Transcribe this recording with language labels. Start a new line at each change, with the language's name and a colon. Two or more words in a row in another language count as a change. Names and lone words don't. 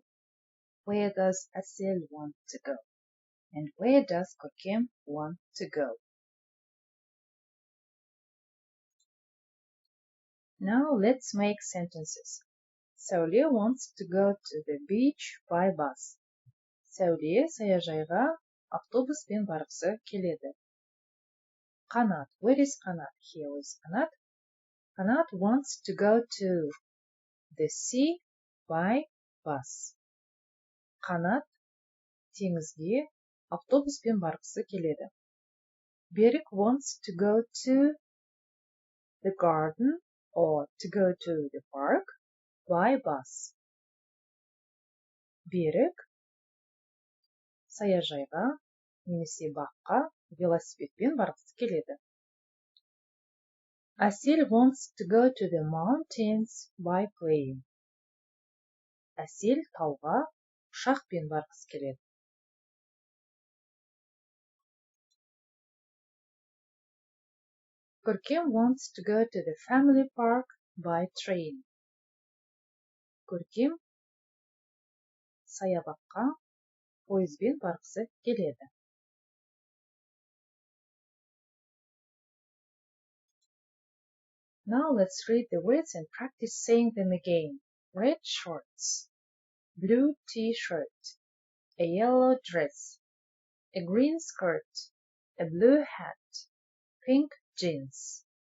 English: Where does Asel want to go? And where does Kokem want to go? Now let's make sentences. Saule wants to go to the beach by bus.
Kazakh: Saule саяжайға автобуспен барғысы келеді.
English: Qanat, where is Qanat? Here is Qanat. Qanat wants to go to the sea by bus.
Kazakh: Qanat теңізге автобуспен барғысы келеді.
English: Берік wants to go to the garden or to go to the park by bus.
Kazakh: Берік саяжайға немесе баққа велосипедпен барғысы келеді.
English: Asel wants to go to the mountains by plane.
Kazakh: Asel тауға ұшақпен барғысы келеді.
English: Көркем wants to go to the family park by train.
Kazakh: Көркем саябаққа пойызбен барғысы келеді.
English: Now let's read the words and practice saying them again. Red shorts, blue t-shirt, a yellow dress, a green skirt, a blue hat, pink jeans.